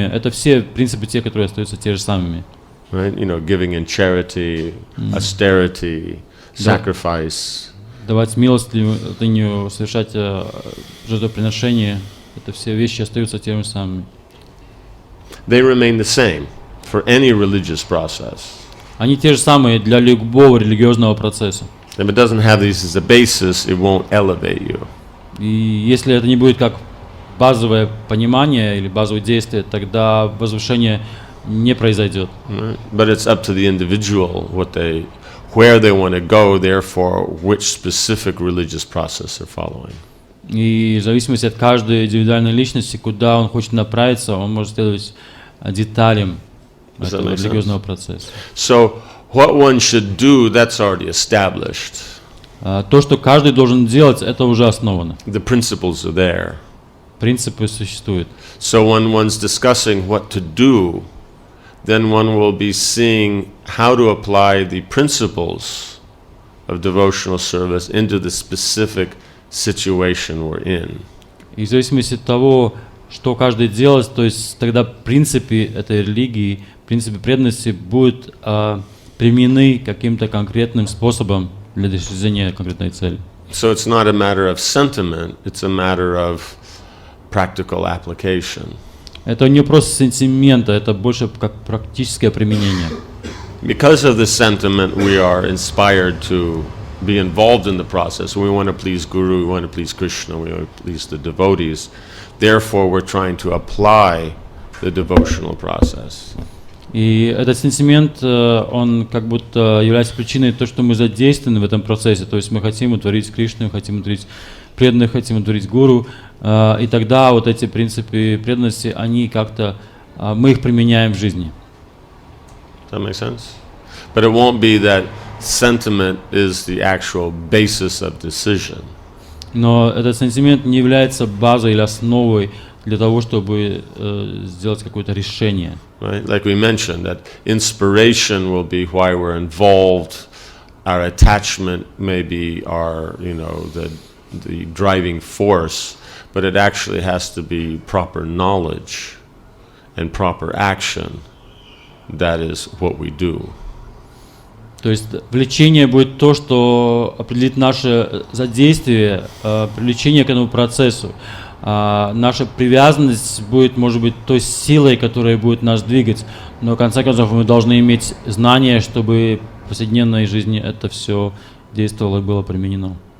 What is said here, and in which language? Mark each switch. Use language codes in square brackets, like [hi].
[ru] Это все принципы те, которые остаются те же самыми. [en] Right? Giving in charity, austerity, sacrifice. [ru] Давать милостыню, совершать жертвоприношение. Это все вещи остаются теми же самыми. [en] They remain the same for any religious process. [ru] Они те же самые для любого религиозного процесса. [en] If it doesn't have these as a basis, it won't elevate you. [ru] И если это не будет как базовое понимание или базовое действие, тогда возвышение не произойдет. [en] Right? But it's up to the individual where they want to go, therefore which specific religious process they're following. [ru] И в зависимости от каждой индивидуальной личности, куда он хочет направиться, он может следовать деталям этого религиозного процесса. [en] So what one should do, that's already established. [ru] То, что каждый должен делать, это уже основано. [en] The principles are there. [ru] Принципы существуют. [en] So when one's discussing what to do, then one will be seeing how to apply the principles of devotional service into the specific situation we're in. [ru] И в зависимости от того, что каждый делает, то есть тогда принципы этой религии, принципы преданности будут применены каким-то конкретным способом для достижения конкретной цели. [en] So it's not a matter of sentiment, it's a matter of practical application. [ru] Это не просто сентимент, это больше как практическое применение. [en] Because of the sentiment, we are inspired to be involved in the process. We want to please Guru, we want to please Krishna, we want to please the devotees. Therefore, we're trying to apply the devotional process. [ru] И этот сентимент, он как будто является причиной того, что мы задействованы в этом процессе. То есть мы хотим утворить Кришну, хотим утворить преданных, хотим утворить Гуру. И тогда вот эти принципы преданности, они как-то, мы их применяем в жизни. [en] Does that make sense? But it won't be that sentiment is the actual basis of decision. [ru] Но этот сентимент не является базой или основой для того, чтобы сделать какое-то решение. [en] Right? Like we mentioned, that inspiration will be why we're involved. Our attachment may be our, the driving force, but it actually has to be proper knowledge and proper action. That is what we do. [ru] То есть влечение будет то, что определит наше задействие, привлечение к этому процессу. Наша привязанность будет, может быть, той силой, которая будет нас двигать. Но в конце концов мы должны иметь знания, чтобы в повседневной жизни это все действовало и было применено.